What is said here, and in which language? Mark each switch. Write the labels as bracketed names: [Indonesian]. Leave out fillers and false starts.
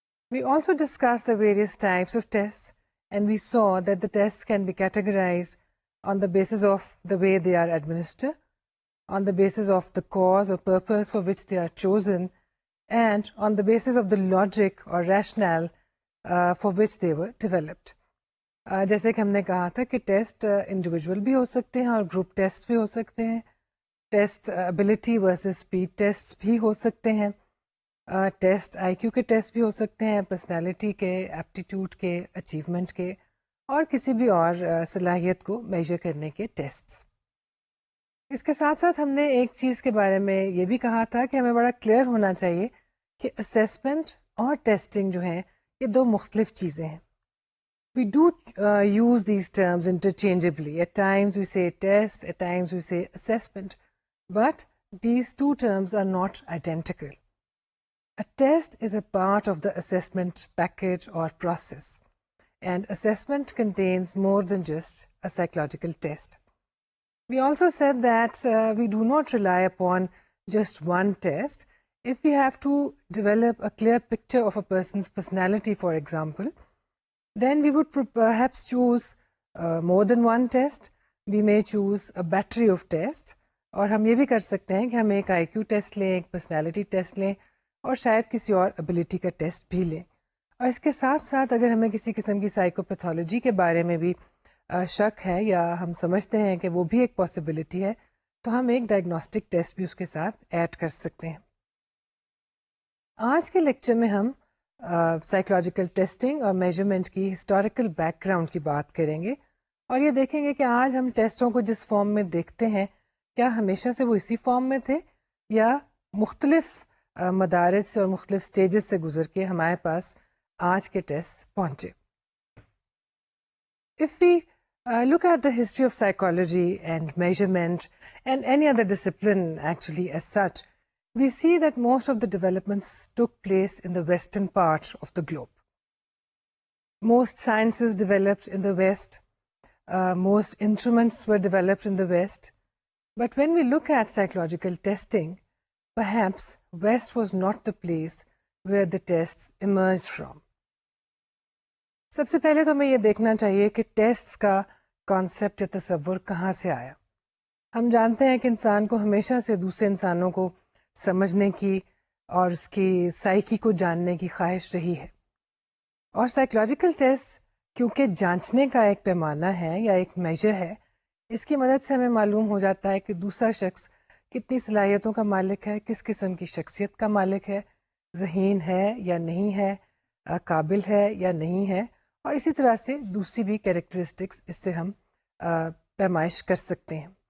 [English] We also discussed the various types of tests, and we saw that the tests can be categorized on the basis of the way they are administered, on the basis of the cause or purpose for which they are chosen, and on the basis of the logic or rationale for which they were developed. [Urdu] جیسے کہ ہم نے کہا تھا کہ test individual بھی ہو سکتے ہیں اور گروپ ٹیسٹ بھی ہو سکتے ہیں، test ability versus speed test بھی ہو سکتے ہیں، ٹیسٹ آئی کیو کے ٹیسٹ بھی ہو سکتے ہیں، پرسنالٹی کے، ایپٹیٹیوڈ کے، اچیومنٹ کے، اور کسی بھی اور صلاحیت کو میجر کرنے کے ٹیسٹس. اس کے ساتھ ساتھ ہم نے ایک چیز کے بارے میں یہ بھی کہا تھا کہ ہمیں بڑا کلیئر ہونا چاہیے کہ اسیسمنٹ اور ٹیسٹنگ جو ہیں یہ دو مختلف چیزیں ہیں. [English] We do use these terms interchangeably. At times we say test, at times we say assessment, but these two terms are not identical. A test is a part of the assessment package or process, and assessment contains more than just a psychological test. We also said that we do not rely upon just one test. If we have to develop a clear picture of a person's personality, for example, then we would perhaps choose more than one test. We may choose a battery of tests. [Urdu] اور ہم یہ بھی کر سکتے ہیں کہ ہم ایک آئی کیو ٹیسٹ لیں، ایک پرسنالٹی ٹیسٹ لیں، اور شاید کسی اور ابیلٹی کا ٹیسٹ بھی لیں. اور اس کے ساتھ ساتھ اگر ہمیں کسی قسم کی سائیکوپیتھولوجی کے بارے میں بھی شک ہے یا ہم سمجھتے ہیں کہ وہ بھی ایک پاسبلٹی ہے، تو ہم ایک ڈائگنوسٹک ٹیسٹ بھی اس کے ساتھ ایڈ کر سکتے ہیں. آج کے لیکچر میں ہم سائیکولوجیکل ٹیسٹنگ اور میجرمنٹ کی ہسٹوریکل بیک گراؤنڈ کی بات کریں گے، اور یہ دیکھیں گے کہ آج ہم ٹیسٹوں کو جس فارم میں دیکھتے ہیں کیا ہمیشہ سے وہ اسی فارم میں تھے یا مختلف مدارج سے اور مختلف سٹیجز سے گزر کے ہمارے پاس آج کے ٹیسٹ پہنچے. [English] If we look at the history of psychology and measurement and any other discipline actually as such, we see that most of the developments took place in the western part of the globe. Most sciences developed in the West, most instruments were developed in the West. But when we look at psychological testing, perhaps West was not the place where the tests emerged from. [Urdu] سب سے پہلے تو ہمیں یہ دیکھنا چاہیے کہ test کا concept یا تصور کہاں سے آیا. ہم جانتے ہیں کہ انسان کو ہمیشہ سے دوسرے انسانوں کو سمجھنے کی اور اس کی سائیکی کو جاننے کی خواہش رہی ہے، اور سائیکولوجیکل ٹیسٹ کیونکہ جانچنے کا ایک پیمانہ ہے یا ایک میجر ہے، اس کی مدد سے ہمیں معلوم ہو جاتا ہے کہ دوسرا شخص کتنی صلاحیتوں کا مالک ہے، کس قسم کی شخصیت کا مالک ہے، ذہین ہے یا نہیں ہے، قابل ہے یا نہیں ہے، اور اسی طرح سے دوسری بھی کیریکٹرسٹکس اس سے ہم پیمائش کر سکتے ہیں.